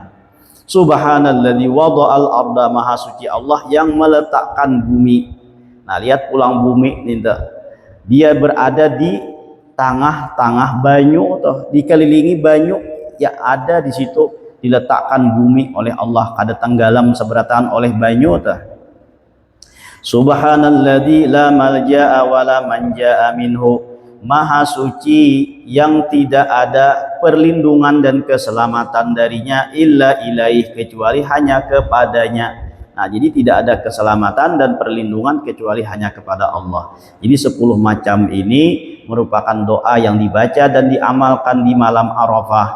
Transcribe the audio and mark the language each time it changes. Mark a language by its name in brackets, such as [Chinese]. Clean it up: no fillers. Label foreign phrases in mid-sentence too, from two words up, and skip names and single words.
[Arabic] Subhanalladzi wada'al arda. [Indonesian] Maha suci Allah yang meletakkan bumi. [Banjar] Nah, lihat pulang bumi nih, dia berada di tengah-tengah banyu tuh, dikelilingi banyu, ya ada di situ diletakkan bumi oleh Allah, kada tenggelam seberatan oleh banyu tuh. [Arabic] Subhanalladzi la malja'a wa la manja'a minhu. [Indonesian] Maha suci yang tidak ada perlindungan dan keselamatan darinya [Arabic] illa ilaih, [Indonesian] kecuali hanya kepadanya. Nah, jadi tidak ada keselamatan dan perlindungan kecuali hanya kepada Allah. Jadi 10 macam ini merupakan doa yang dibaca dan diamalkan di malam Arafah.